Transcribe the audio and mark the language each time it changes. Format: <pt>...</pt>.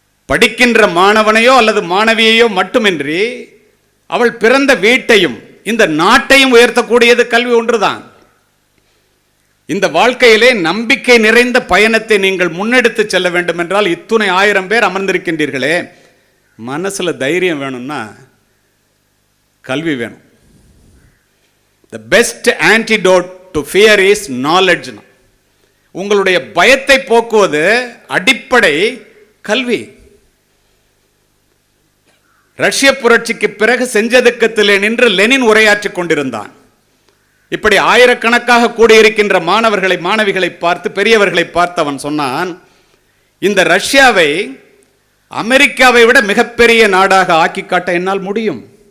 <ta>படிக்கின்ற மாணவனையோ அல்லது மாணவியையோ மட்டுமின்றி அவள் பிறந்த வீட்டையும் இந்த நாட்டையும் உயர்த்தக்கூடியது கல்வி ஒன்றுதான். இந்த வாழ்க்கையிலே நம்பிக்கை நிறைந்த பயணத்தை நீங்கள் முன்னெடுத்து செல்ல வேண்டும் என்றால் இத்துணை 1000 பேர் அமர்ந்திருக்கின்றீர்களே, மனசுல தைரியம் வேணும்னா கல்வி வேணும்.</ta> <en>The best antidote to fear is knowledge.</en> <ta>உங்களுடைய பயத்தை போக்குவது அடிப்படை கல்வி. ரஷ்ய புரட்சிக்கு பிறகு செஞ்சதுக்கத்திலே நின்று லெனின் உரையாற்றிக் கொண்டிருந்தான். இப்படி ஆயிரக்கணக்காக கூடியிருக்கின்ற மாணவர்களை மாணவிகளை பார்த்து பெரியவர்களை பார்த்து அவன் சொன்னான், இந்த ரஷ்யாவை அமெரிக்காவை விட மிகப்பெரிய நாடாக ஆக்கி காட்ட என்னால் முடியும்.</ta>